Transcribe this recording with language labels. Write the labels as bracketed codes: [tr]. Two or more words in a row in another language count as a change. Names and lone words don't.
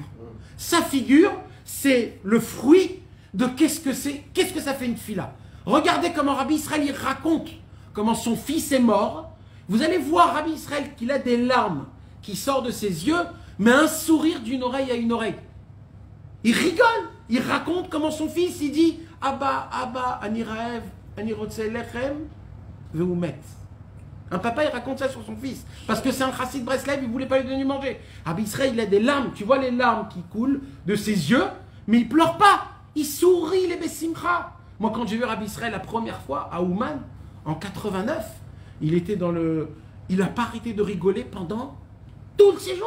[fr] Sa figure, c'est le fruit de qu'est-ce que ça fait une tfila. Regardez comment Rabbi Israël il raconte comment son fils est mort. Vous allez voir Rabbi Israël qu'il a des larmes qui sortent de ses yeux, mais un sourire d'une oreille à une oreille. Il rigole, il raconte comment son fils, il dit « [he] אבא, אבא, אני רעב, אני רוצה לחם, ומת ». [fr] Un papa, il raconte ça sur son fils, parce que c'est un chassid Breslev, il ne voulait pas lui donner manger. Rabbi Israël, il a des larmes, tu vois les larmes qui coulent de ses yeux, mais il ne pleure pas, il sourit les besimcha. Moi, quand j'ai vu Rabbi Israël la première fois à Ouman, en 89, il était il n'a pas arrêté de rigoler pendant tout le séjour.